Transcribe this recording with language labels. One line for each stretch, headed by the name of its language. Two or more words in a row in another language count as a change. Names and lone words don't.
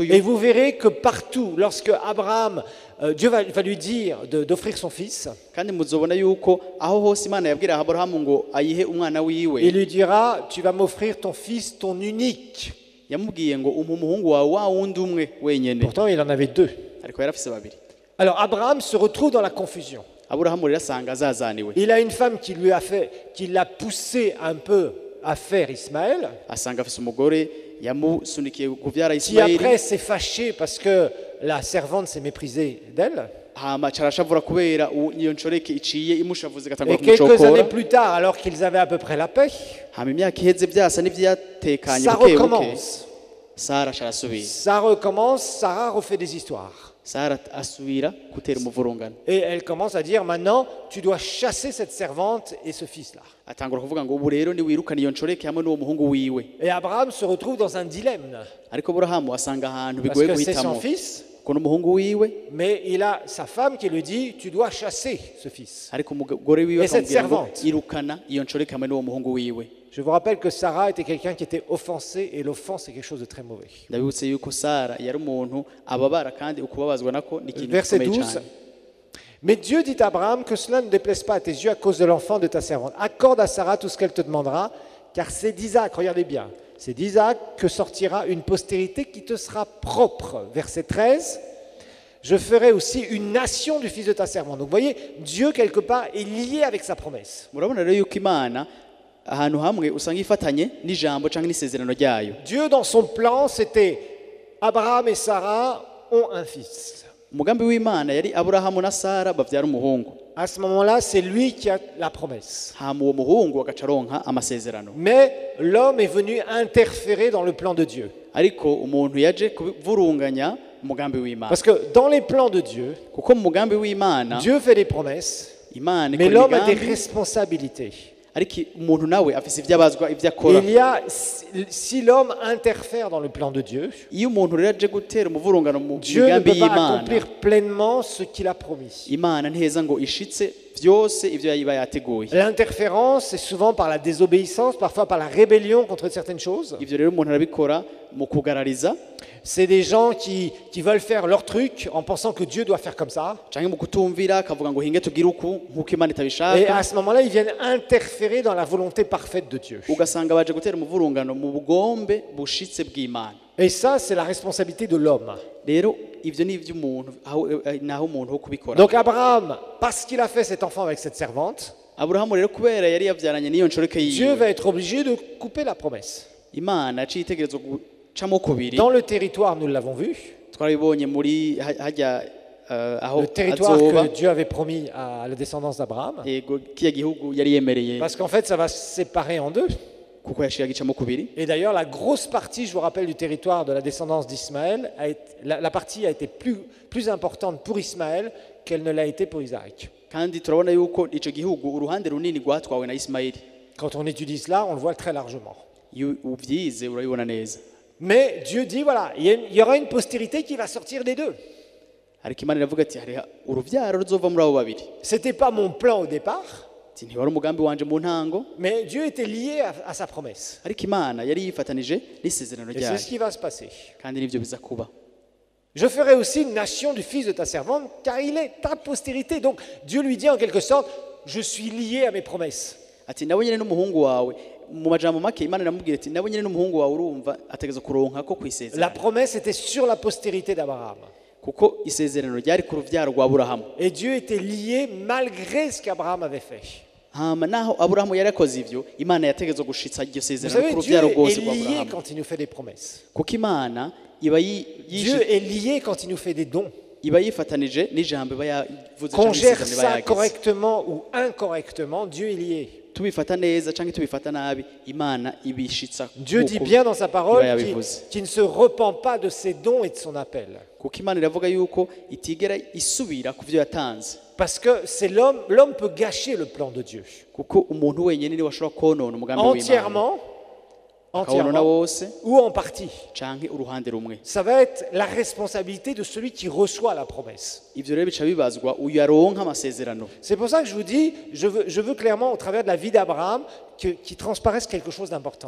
French: Et
Rundi: uyu.
French: vous verrez que partout, lorsque Abraham, Dieu va lui dire d'offrir son fils,
Rundi: kandi muzobona yuko aho hose Imana yabwira Aburahamu ngo ayihe umwana wiwe
French: il lui dira, tu vas m'offrir ton fils, ton unique.
Rundi: yamubwiye ngo umpe umuhungu wawe wa wundi umwe wenyene,
French: Pourtant, il en avait deux.
Rundi: ariko yari afise babiri.
French: Alors Abraham se retrouve dans la confusion.
Rundi: Aburahamu rero asanga azazaniwe,
French: Il a une femme qui l'a poussé un peu à faire Ismaël,
Rundi: asanga afise umugore yamusunikiye kuvyara
French: qui
Rundi: Ismaili,
French: après s'est fâché parce que la servante s'est méprisée d'elle.
Rundi: hama carashavura kubera iyo ncoreke iciye imushavuze igatangura
French: Et quelques
Rundi: kumucokora.
French: années plus tard, alors qu'ils avaient à peu près la paix,
Rundi: Hama imyaka iheze vyasa n'ivyatekanye
French: ça
Rundi: buke buke,
French: recommence.
Rundi: Sara carasubira,
French: Ça recommence, Sarah refait des histoires.
Rundi: Sara asubira gutera umuvurungano,
French: Et elle commence à dire maintenant, tu dois chasser cette servante et ce fils-là.
Rundi: atangura kuvuga ngo ubu rero niwirukana iyo ncoreke hamwe n'uwo muhungu wiwe.
French: Et Abraham se retrouve dans un dilemme.
Rundi: Ariko Aburahamu asanga ahantu
French: Parce
Rundi: bigoye
French: que c'est son
Rundi: guhitamo,
French: fils,
Rundi: ko n'umuhungu wiwe,
French: mais il a sa femme qui lui dit, tu dois chasser ce fils.
Rundi: ariko umugore wiwe
French: Et cette
Rundi: akamubwira ngo
French: servante?
Rundi: irukana iyo ncoreke hamwe n'uwo muhungu wiwe.
French: Je vous rappelle que Sarah était quelqu'un qui était offensé, et l'offense est quelque chose de très mauvais.
Rundi: Ndabibutse yuko Sara yari umuntu ababara kandi ukubabazwa nako ni ikintu
French: Verset
Rundi: gikomeye
French: 12.
Rundi: cyane.
French: Mais Dieu dit à Abraham que cela ne déplaise pas à tes yeux à cause de l'enfant de ta servante. Accorde à Sarah tout ce qu'elle te demandera, car c'est d'Isaac, regardez bien, c'est d'Isaac que sortira une postérité qui te sera propre. Verset 13. Je ferai aussi une nation du fils de ta servante. Donc vous voyez, Dieu quelque part est lié avec sa promesse.
Rundi: Murabona rero yuko Imana ahantu hamwe usanga ifatanye n'ijambo cyangwa n'isezerano ryayo.
French: Dieu dans son plan, c'était Abraham et Sarah ont un fils.
Rundi: Umugambi w'Imana yari Aburahamu na Sara bavyara umuhungu,
French: À ce moment-là, c'est lui qui a la promesse.
Rundi: hama uwo muhungu agaca aronka amasezerano.
French: Mais l'homme est venu interférer dans le plan de Dieu.
Rundi: Ariko umuntu yaje kuvurunganya umugambi w'Imana,
French: Parce que dans les plans de Dieu,
Rundi: kuko mu mugambi w'Imana
French: Dieu fait des promesses,
Rundi: Imana
French: mais
Rundi: ikora
French: l'homme a des
Rundi: imigambi,
French: responsabilités.
Rundi: ariko umuntu nawe afise ivyabazwa ivyo akora.
French: Il y a, si l'homme interfère dans le plan de Dieu,
Rundi: Iyo umuntu rero aje gutera umuvurungano mu
French: Dieu ne
Rundi: migambi
French: peut pas
Rundi: y'Imana,
French: accomplir pleinement ce qu'il a promis.
Rundi: Imana ntiheza ngo ishitse vyose ivyo yiba yateguye.
French: L'interférence, c'est souvent par la désobéissance, parfois par la rébellion contre certaines choses.
Rundi: Ivyo rero umuntu arabikora mu kugarariza,
French: C'est des gens qui veulent faire leur truc en pensant que Dieu doit faire comme ça.
Rundi: canke mu kutumvira akavuga ngo hinge tugire uku nk'uko Imana
French: Et
Rundi: itabishaka,
French: à ce moment-là, ils viennent interférer dans la volonté parfaite de Dieu.
Rundi: ugasanga baje gutera umuvurungano mu bugombe bushitse bw'Imana.
French: Et ça, c'est la responsabilité de l'homme.
Rundi: Rero ivyo ni ivy'umuntu, naho umuntu wo kubikora.
French: Donc Abraham, parce qu'il a fait cet enfant avec cette servante,
Rundi: Aburahamu rero kubera yari yavyaranye n'iyo ncoreke
French: Dieu
Rundi: yiwe,
French: va être obligé de couper la promesse.
Rundi: Imana yaciye itegerezwa gucamo kubiri.
French: Dans le territoire, nous l'avons vu,
Rundi: Twarabibonye muri hajya aho
French: le territoire
Rundi: azoba,
French: que Dieu avait promis à la descendance d'Abraham,
Rundi: yego kiya gihugu yari yemereye,
French: parce qu'en fait, ça va se séparer en deux.
Rundi: kuko yashira gicamo kubiri.
French: Et d'ailleurs, la grosse partie, je vous rappelle, du territoire de la descendance d'Ismaël, la partie a été plus importante pour Ismaël qu'elle ne l'a été pour Isaac.
Rundi: Kandi turabona yuko ico gihugu uruhande runini rwatwawe na Ismaili.
French: Quand on étudie cela, on le voit très largement.
Rundi: Iyo uvyize urabibona neza.
French: Mais Dieu dit, voilà, il y aura une postérité qui va sortir des deux.
Rundi: Ariko Imana iravuga ati hari uruvyaro ruzova muri abo babiri.
French: C'était pas mon plan au départ,
Rundi: Ati ntiwari umugambi wanje mu ntango,
French: mais Dieu était lié à sa promesse.
Rundi: ariko Imana yari yifatanije n'isezerano
French: Et c'est ce
Rundi: ryayo,
French: qui va se passer.
Rundi: kandi nivyo biza kuba.
French: Je ferai aussi une nation du fils de ta servante, car il est ta postérité. Donc Dieu lui dit en quelque sorte, je suis lié à mes promesses.
Rundi: Ati nawe nyene n'umuhungu wawe, mu majambo make Imana iramubwira ati nawe nyene n'umuhungu wawe urumva ategeza kuronka ko
French: La
Rundi: kwisezerano,
French: promesse était sur la postérité d'Abraham.
Rundi: kuko isezerano ryari ku ruvyaro rwa Aburahamu.
French: Et Dieu était lié malgré ce qu'Abraham avait fait.
Rundi: Hama naho Aburahamu yari akoze ivyo, Imana yategezwa gushitsa iryo
French: Vous
Rundi: sezerano
French: savez,
Rundi: ku
French: Dieu
Rundi: ruvyaro
French: est
Rundi: rwose rwa
French: lié
Rundi: Aburahamu,
French: quand il nous fait des promesses.
Rundi: kuko Imana iba
French: Dieu est lié quand il nous fait des dons.
Rundi: iba yifatanije n'ijambo iba yavuze
French: Qu'on
Rundi: cyangwa
French: gère
Rundi: isezerano iba
French: ça
Rundi: yagize.
French: correctement ou incorrectement, Dieu il y est.
Rundi: Tubifata neza cyangwa tubifata nabi Imana ibishitsa.
French: Dieu dit bien dans sa parole
Rundi: iba
French: qu'il
Rundi: yabivuze.
French: qu'il ne se repent pas de ses dons et de son appel.
Rundi: Kuko Imana iravuga yuko itigera isubira ku byo yatanze.
French: Parce que c'est l'homme peut gâcher le plan de Dieu.
Rundi: Kuko umuntu wenyine niwe washobora konona umugambi w'Imana.
French: Entièrement
Rundi: Akawonona wose
French: ou en partie.
Rundi: canke uruhande rumwe.
French: Ça va être la responsabilité de celui qui reçoit la promesse.
Rundi: Ivyo rero bica bibazwa uyu yaronka amasezerano.
French: C'est pour ça que je vous dis, je veux clairement au travers de la vie d'Abraham qu'il transparaisse quelque chose d'important.